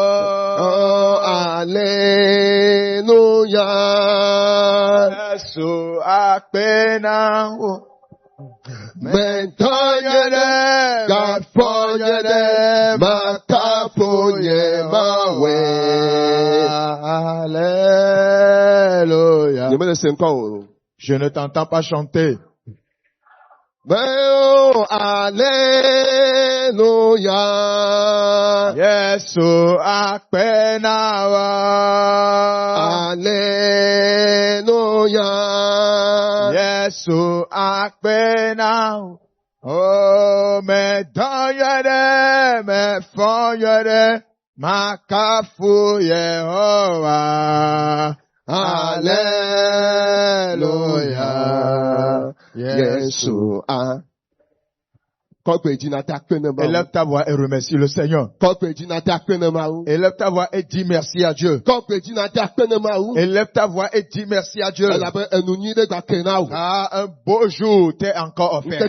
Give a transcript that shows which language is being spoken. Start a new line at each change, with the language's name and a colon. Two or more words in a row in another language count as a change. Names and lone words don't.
Ewe: Oh, hallelujah. Yesu akbenawo. Mentonyede, gafonyede, makafonye mawe.
French: Alléluia. Je ne t'entends pas chanter.
Ewe: Oh, hallelujah. Yesu akbenawo. Hallelujah. Yesu akbenawo. Oh, me donyede, me fonyede, makafu Yehowa.
French: Alléluia.
Ewe: Yesu a.
French: Élève ta voix et remercie le Seigneur. Élève ta voix et dis merci à Dieu. Élève ta voix et dis merci à Dieu. Ah, un beau jour t'est encore offert.